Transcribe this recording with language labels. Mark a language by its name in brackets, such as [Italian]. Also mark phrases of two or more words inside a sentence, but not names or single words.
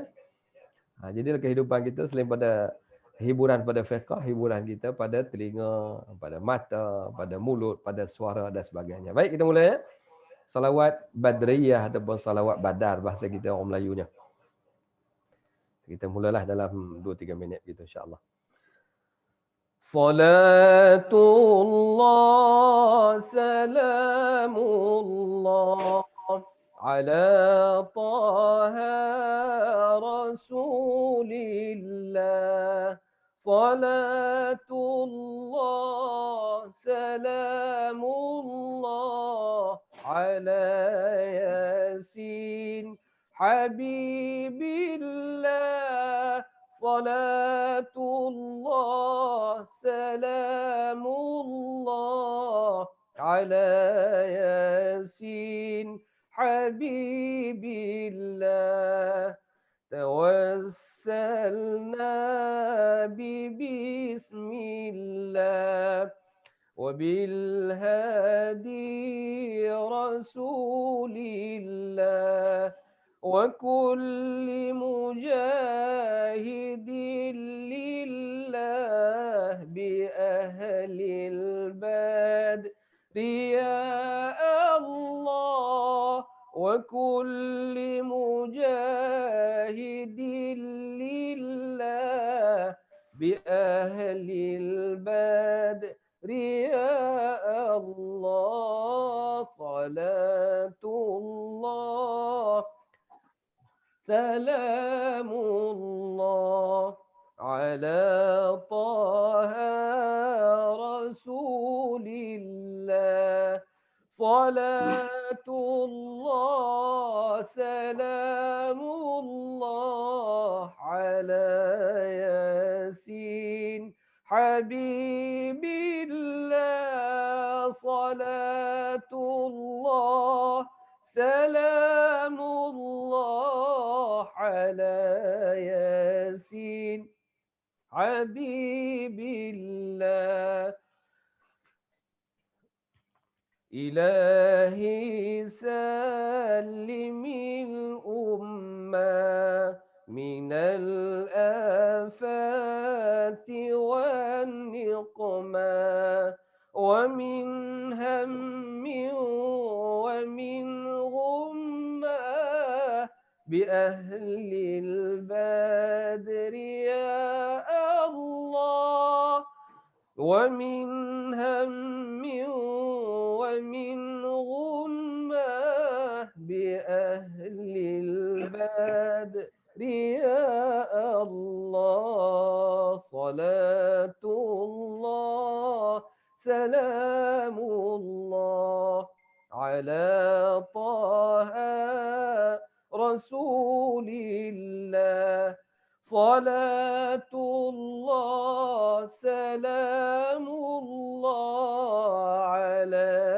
[Malay] Jadilah kehidupan kita selain pada hiburan pada fiqh, hiburan kita pada telinga, pada mata, pada mulut, pada suara dan sebagainya. Baik, kita mula, ya. Salawat badriyah ataupun salawat badar bahasa kita orang Melayunya. Kita mulalah dalam 2-3 minit gitu, [Arabic] إن شاء الله. صلاة الله سلام الله على طه رسول الله. صلاة الله سلام الله على يس حبيب الله. صلاة الله سلام الله على يس حبيب الله. توسلنا بسم الله وبالهادي رسول الله وكل مجاهدين لله بأهل البدر يا الله وكل مجاهدين لله بأهل البدر يا الله. صلاة الله سلام الله على طه رسول الله. صلاة الله سلام الله على يس حبيب الله. صلاة الله سلام الله على يس حبيب الله. إلهي سلم الأمة من الآفات والنقمة ومن هم ومن غمة بأهل البدر يا الله. ومن هم ومن غمة بأهل البدر يا الله. صلاة الله سلام الله على طه رسول الله صلاة الله سلام الله على